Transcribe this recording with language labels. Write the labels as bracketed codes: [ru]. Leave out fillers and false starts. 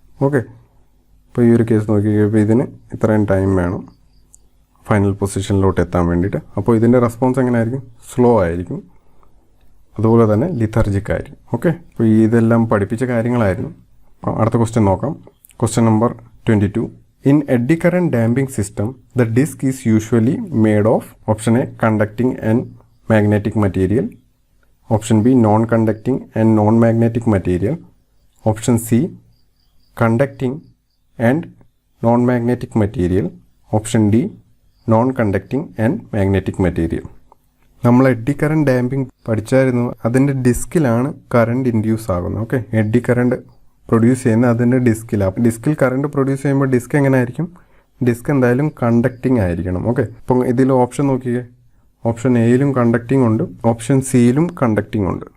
[ml] Okay, അപ്പോൾ ഈ ഒരു കേസ് നോക്കിയപ്പോൾ ഇതിന് ഇത്രയും ടൈം വേണം ഫൈനൽ പൊസിഷനിലോട്ട് എത്താൻ വേണ്ടിയിട്ട്. അപ്പോൾ ഇതിൻ്റെ റെസ്പോൺസ് എങ്ങനെയായിരിക്കും? സ്ലോ ആയിരിക്കും. അതുപോലെ തന്നെ ലിഥർജിക് ആയിരിക്കും. ഓക്കെ, അപ്പോൾ ഇതെല്ലാം പഠിപ്പിച്ച കാര്യങ്ങളായിരുന്നു. അടുത്ത ക്വസ്റ്റ്യൻ നോക്കാം. Question number 22. [en] In eddy current damping system, the disc is usually made of option A conducting and magnetic material, option B non-conducting and non-magnetic material, option C conducting and non-magnetic material, option D non-conducting and magnetic material. [ml] നമ്മൾ eddy current damping പഠിച്ചായിരുന്നു. അതിൻ്റെ ഡിസ്കിലാണ് current induce ആകുന്നത്. Okay, eddy current produce ചെയ്യുന്നത് അതിൻ്റെ ഡിസ്കിലാണ്. ഡിസ്കിൽ current produce ചെയ്യുമ്പോൾ disk എങ്ങനെ ആയിരിക്കും? Disk എന്തായാലും കണ്ടക്റ്റിംഗ് ആയിരിക്കണം. ഓക്കെ, ഇപ്പം ഇതിൽ ഓപ്ഷൻ നോക്കിയേ, ഓപ്ഷൻ എയിലും കണ്ടക്റ്റിംഗ് ഉണ്ട്, ഓപ്ഷൻ സിയിലും കണ്ടക്റ്റിംഗ് ഉണ്ട്.